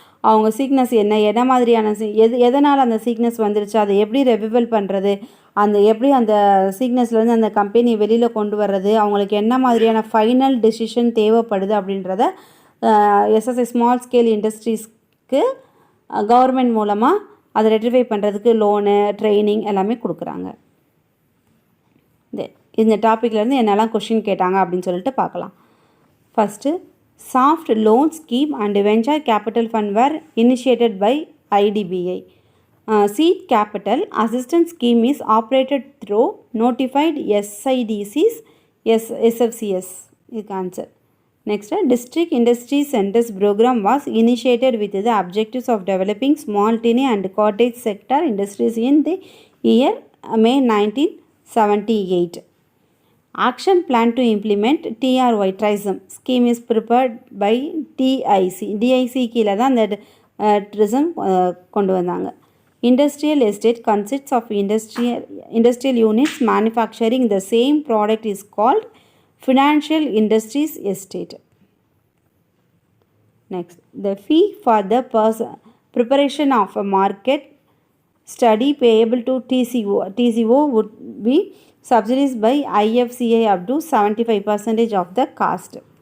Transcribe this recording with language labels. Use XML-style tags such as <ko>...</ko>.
<ta>அவங்க சீக்னஸ் என்ன மாதிரியான எதனால் அந்த சீக்னஸ் வந்துருச்சு, அதை எப்படி ரெவிவல் பண்ணுறது, எப்படி அந்த சீக்னஸ்லேருந்து அந்த கம்பெனி வெளியில் கொண்டு வர்றது, அவங்களுக்கு என்ன மாதிரியான ஃபைனல் டெசிஷன் தேவைப்படுது அப்படின்றத எஸ்எஸ்ஐ ஸ்மால் ஸ்கேல் இண்டஸ்ட்ரீஸ்க்கு கவர்மெண்ட் மூலமாக அதை ரெக்டிஃபை பண்ணுறதுக்கு லோனு, ட்ரைனிங் எல்லாமே கொடுக்குறாங்க. இந்த டாப்பிக்லேருந்து என்னெல்லாம் கொஷின் கேட்டாங்க அப்படின்னு சொல்லிட்டு பார்க்கலாம். First,</ta> <en>Soft loan scheme and venture capital fund were initiated by IDBI. Seed capital assistance scheme is operated through notified SIDCs, SFCS. Is answer. Next, District Industry Centers program was initiated with the objectives of developing small, tiny and cottage sector industries in the year May 1978. Action plan to implement TRY TRISM scheme is prepared by DIC.</en> <ta>DIC கீழே தான் அந்த TRISM கொண்டு வந்தாங்க.</ta> <en>Industrial estate consists of industrial units manufacturing the same product is called financial industries estate. Next, the fee for the preparation of a market study payable to TCO would be subsidized by IFCI up to 75% of the cost.</en>